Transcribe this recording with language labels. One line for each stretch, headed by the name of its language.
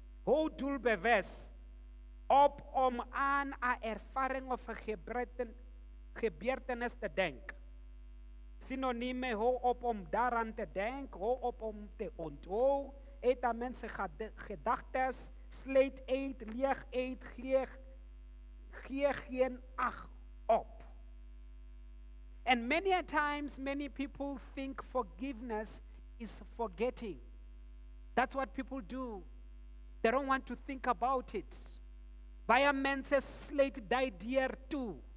Afrikaans: Hou doelbewus op om aan 'n ervaring of 'n gebeurtenis te denk. Synonieme, hou op om daaraan te denk, hou op om te onthou, eet aan mense gedagtes, sluit uit, leeg uit, gee geen ag op.
English: And many a times, many people think forgiveness is forgetting. That's what people do. They don't want to think about it.
Afrikaans: Baie mense sluit daai deur toe.